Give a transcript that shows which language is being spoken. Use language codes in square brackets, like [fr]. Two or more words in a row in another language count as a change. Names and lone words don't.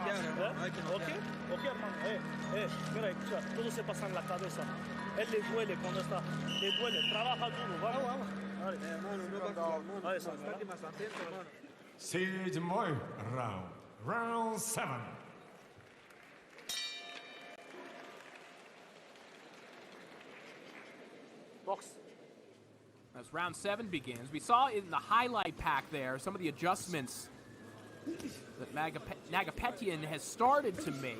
[es] Ok, hermano. Mira, escucha, todo se pasa en la cabeza. Él le duele cuando está. Le duele. Trabaja duro. Vamos. Hermano, no va a estar más atento, hermano. [ru] Седьмой раунд. [en] Round 7. Box. As round 7 begins, we saw in the highlight pack there some of the adjustments that NAGAPETYAN has started to make.